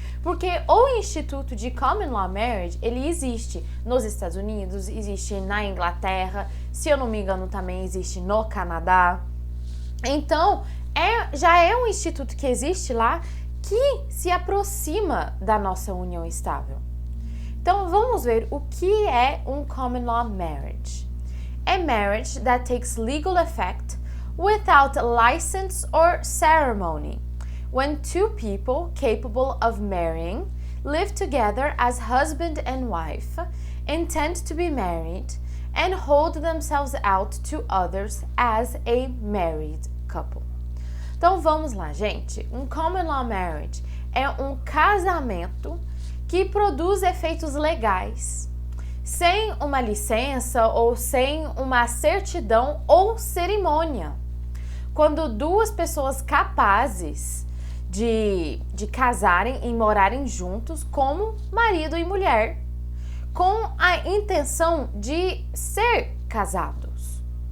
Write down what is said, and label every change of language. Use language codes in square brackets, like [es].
[pt] Porque o Instituto de Common Law Marriage, ele existe nos Estados Unidos, existe na Inglaterra, se eu não me engano também existe no Canadá. Então, já é um instituto que existe lá que se aproxima da nossa união estável. Então, vamos ver o que é um Common Law Marriage. [en] A marriage that takes legal effect without license or ceremony, when two people capable of marrying live together as husband and wife, intend to be married, and hold themselves out to others as a married couple. [pt] Então vamos lá, gente. Um common law marriage é um casamento que produz efeitos legais, sem uma licença ou sem uma certidão ou cerimônia. Quando duas pessoas capazes de casarem e morarem juntos como marido e mulher, com a intenção de ser casados.